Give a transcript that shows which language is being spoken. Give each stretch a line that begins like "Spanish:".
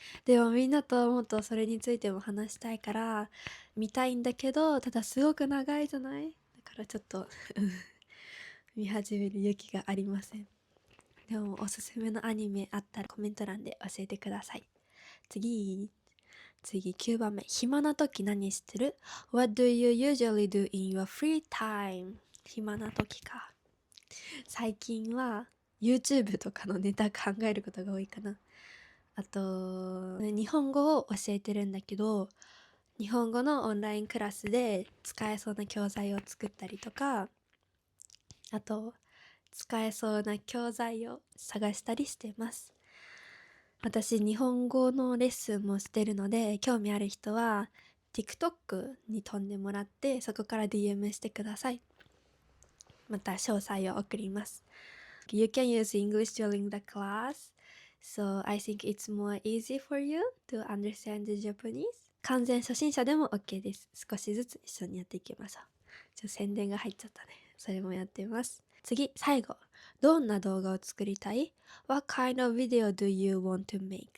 Japanese: でもみんなともっとそれについても話したいから見たいんだけど、ただすごく長いじゃない？だからちょっと見始める勇気がありません。でもおすすめのアニメあったらコメント欄で教えてください。次9番目。暇な時何してる？
English: What do you usually do in your free time?
Japanese: 暇な時か。最近は YouTube とかのネタ考えることが多いかな。あと、日本語を教えてるんだけど、日本語のオンラインクラスで使えそうな教材を作ったりとか、あと、使えそうな教材を探したりしてます。私、日本語のレッスンもしてるので、興味ある人は TikTok に飛んでもらって、そこから DM してください。また詳細を送ります。
English: You can use English during the class, so I think it's more easy for you to understand the Japanese.
Japanese: 完全初心者でも OK です。少しずつ一緒にやっていきましょう。宣伝が入っちゃったね。それもやってます。次、最後。どんな動画を作りたい？
English: What kind of video do you want to make?